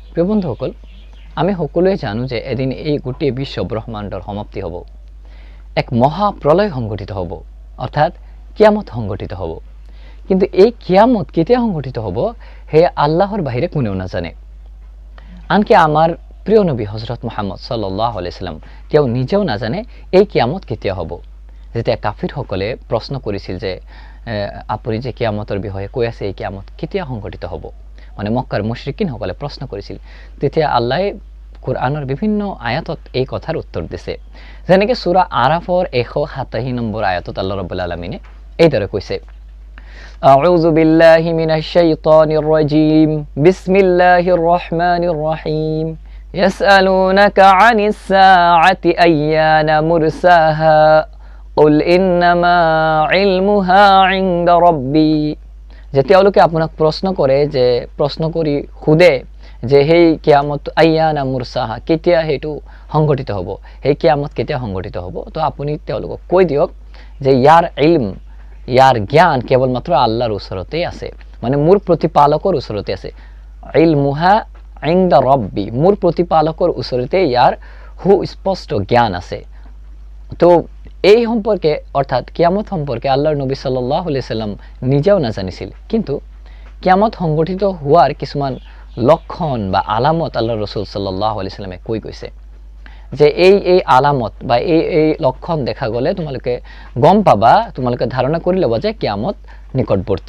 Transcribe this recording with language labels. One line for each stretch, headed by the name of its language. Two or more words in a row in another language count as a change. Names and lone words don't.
Assamese: প্ৰিয় বন্ধুসকল, আমি সকলোৱে জানো যে এদিন এই গোটেই বিশ্ব ব্ৰহ্মাণ্ডৰ সমাপ্তি হ'ব, এক মহাপ্ৰলয় সংঘটিত হ'ব, অৰ্থাৎ কিয়ামত সংঘটিত হ'ব। কিন্তু এই কিয়ামত কেতিয়া সংঘটিত হ'ব সেয়া আল্লাহৰ বাহিৰে কোনেও নাজানে। আনকি আমাৰ প্ৰিয় নবী হজৰত মুহাম্মদ
Arabic: صلى الله عليه سلم
Assamese: তেওঁ নিজেও নাজানে এই কিয়ামত কেতিয়া হ'ব। যেতিয়া কাফিৰসকলে প্ৰশ্ন কৰিছিল যে আপুনি যে কিয়ামতৰ বিষয়ে কৈ আছে, এই কিয়ামত কেতিয়া সংঘটিত হ'ব, মানে মক্কাৰ মুশৰিকিনসকলে প্ৰশ্ন কৰিছিল, তেতিয়া আল্লাহে কোৰআনৰ বিভিন্ন আয়াতত এই কথাৰ উত্তৰ দিছে। যেনেকৈ সূৰা আৰাফৰ 187 নম্বৰ আয়াতত আল্লাহ
Arabic: رب العالمين
Assamese: এইদৰে কৈছে,
Arabic: أعوذ بالله من الشيطان الرجيم، بسم الله الرحمن الرحيم, يسألونك عن الساعة أيان مرساها قل إنما علمها عند ربي.
Assamese: যে তেওঁলোকে আপোনাক প্ৰশ্ন কৰি সুধে যে সেই কিয়ামত
Arabic: أيان مرساها,
Assamese: কেতিয়া সেইটো সংঘটিত হ'ব, সেই কিয়ামত কেতিয়া সংঘটিত হ'ব, তো আপুনি তেওঁলোকক কৈ দিয়ক যে ইয়াৰ ইলম, ইয়াৰ জ্ঞান কেৱলমাত্ৰ আল্লাহৰ ওচৰতেই আছে, মানে মোৰ প্ৰতিপালকৰ ওচৰতে আছে।
Arabic: علمها عند ربي,
Assamese: মোৰ প্ৰতিপালকৰ ওচৰতে ইয়াৰ সুস্পষ্ট জ্ঞান আছে। তো এই সম্পৰ্কে অৰ্থাৎ কিয়ামত সম্পৰ্কে আল্লাহৰ নবী
Arabic: صلى الله عليه سلم
Assamese: নিজেও নাজানিছিল, কিন্তু কিয়ামত সংঘটিত হোৱাৰ কিছুমান লক্ষণ বা আলামত আল্লাহৰ ৰাসূল
Arabic: صلى الله عليه سلم
Assamese: কৈ গৈছে যে এই আলামত বা এই লক্ষণ দেখা গ'লে তোমালোকে গম পাবা, তোমালোকে ধাৰণা কৰি ল'বা যে কিয়ামত নিকটৱৰ্তী।